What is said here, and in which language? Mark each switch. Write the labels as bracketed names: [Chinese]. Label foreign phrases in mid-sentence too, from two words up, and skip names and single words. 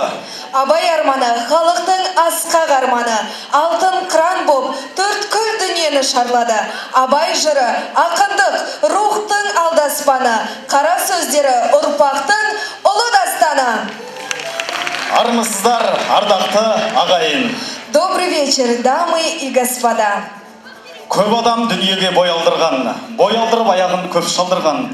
[Kazakh] Абай арманы, халықтың асқақ арманы, алтын қыран боп, төрткүл дүниені шарлады. Абай жыры, ақындық, рухтың алдаспаны, қара сөздері, ұрпақтың ұлы дастаны. Армысыздар, ардақты ағайын. [Russian] Добрый вечер, дамы и господа. [Kazakh] Көп адам дүниеге бой алдырып аяғын көп шалдырған.